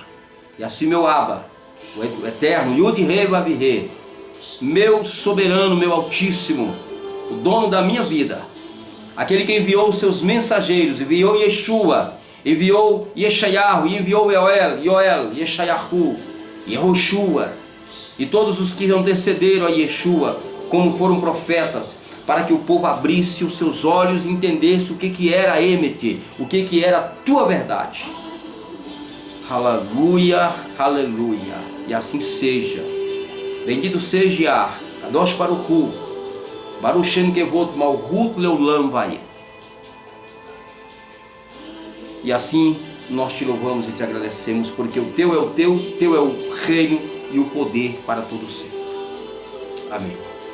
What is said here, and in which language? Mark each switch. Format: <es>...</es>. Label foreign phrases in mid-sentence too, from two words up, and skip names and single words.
<pt>E assim, meu Abba, o Eterno,</pt> <he>יוד הי וו הי,</he> <pt>meu soberano, meu Altíssimo, o dono da minha vida, aquele que enviou os seus mensageiros, enviou Yeshua, enviou Yeshayahu, enviou Yoel, Yeshayahu, Yehoshua, e todos os que antecederam a Yeshua, como foram profetas, para que o povo abrisse os seus olhos e entendesse o que era a Emet, o que era a tua verdade. Aleluia, aleluia, e assim seja. Bendito seja Yah,</pt> <he>קדוש ברוך הוא, ברוך שם כבוד מלכות לעולם ועד.</he> <pt>E assim nós te louvamos e te agradecemos, porque o teu é o teu é o reino e o poder para todo sempre. Amém.</pt>